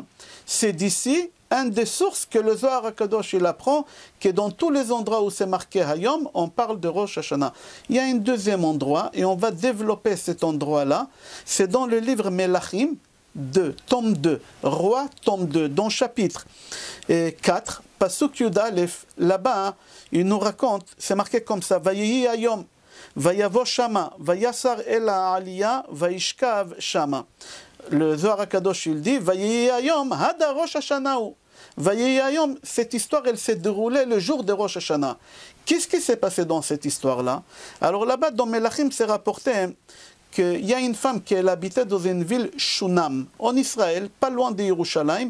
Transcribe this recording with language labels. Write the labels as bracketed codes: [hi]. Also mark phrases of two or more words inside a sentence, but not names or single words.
[fr] C'est d'ici une des sources que le Zohar HaKadosh il apprend, que dans tous les endroits où c'est marqué Hayom, on parle de Rosh Hashanah. Il y a un deuxième endroit, et on va développer cet endroit-là, c'est dans le livre Melachim, 2, tome 2, Roi, tome 2, dans chapitre 4, [he] פסוק י"א, [fr] là-bas, il nous raconte, c'est marqué comme ça, [he] ויהי היום, ויבוא שמה, ויסר אל העלייה, וישכב שמה. [fr] Le Zohar HaKadosh, il dit, [he] ויהי היום, דא ראש השנה הוא. ויהי היום, [fr] cette histoire, elle s'est déroulée le jour de Rosh Hashanah. Qu'est-ce qui s'est passé dans cette histoire-là? Alors là-bas, dans Melachim, c'est rapporté qu'il y a une femme qui habitait dans une ville Shunam, en Israël, pas loin de Yerushalayim.